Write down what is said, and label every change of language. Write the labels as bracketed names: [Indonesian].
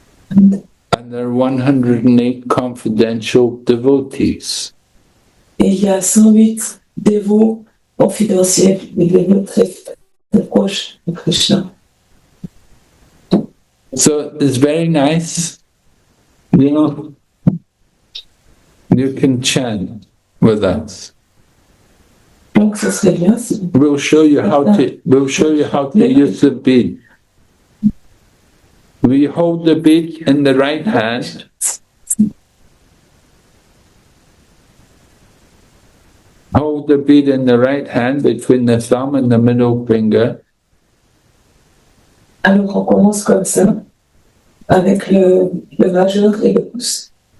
[English] And there are 108 confidential devotees. [French] Et il y a 108 dévots confidentiels, des dévots très proches de Krishna. [English] So it's very nice, you know, you can chant with us. [French] Donc, ce serait bien si [English] We'll show you how to use the bead. We hold the bead in the right hand. Hold the bead in the right hand between the thumb and the middle finger. [French] Alors, on commence comme ça, avec le majeur et le pouce.